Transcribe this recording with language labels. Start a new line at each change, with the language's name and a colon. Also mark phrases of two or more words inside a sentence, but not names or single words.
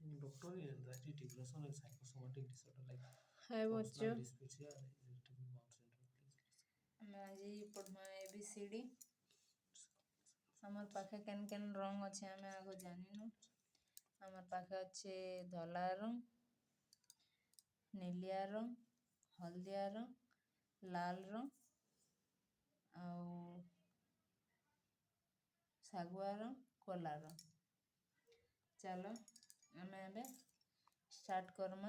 English: doctor in anxiety depression and psychosomatic disorder like
Hindi: हाय बच्चों,
English: functional dyspepsia and irritable bowel syndrome. Please.
Sambalpuri: ଆମେ ଆଜି ପଢ଼ମା ABCD। ଆମର ପାଖେ କେନ୍ କେନ୍ ରଙ୍ଗ ଅଛେ ଆମେ ଆଗ ଜାନିନୁ। ଆମର ପାଖେ ଅଛେ ଧଲା ରଙ୍ଗ, ନୀଳିଆ ରଙ୍ଗ, ହଳଦିଆ ରଙ୍ଗ, ଲାଲ ରଙ୍ଗ ଆଉ ଶାଗୁଆ ରଙ୍ଗ, କଲା ରଙ୍ଗ। ଚାଲ ଆମେ ଏବେ ଷ୍ଟାର୍ଟ କରମା।